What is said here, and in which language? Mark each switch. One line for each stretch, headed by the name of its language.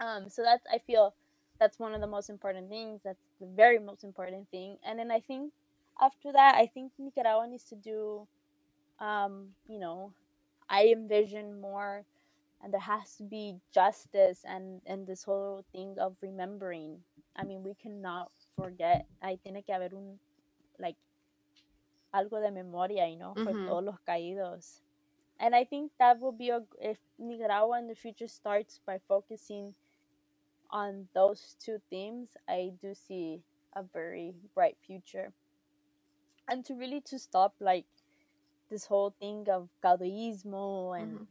English: So that's, I feel, that's one of the most important things. That's the very most important thing. And then I think after that, I think Nicaragua needs to do, um, you know, I envision more, and there has to be justice, and this whole thing of remembering. I mean, we cannot forget.
Spanish: Hay tiene que haber un,
English: like,
Spanish: algo de memoria,
English: for Mhm.
Spanish: todos los caídos.
English: And I think that will be if Nicaragua in the future starts by focusing on those two themes, I do see a very bright future. And to really to stop, like, this whole thing of caudillismo, and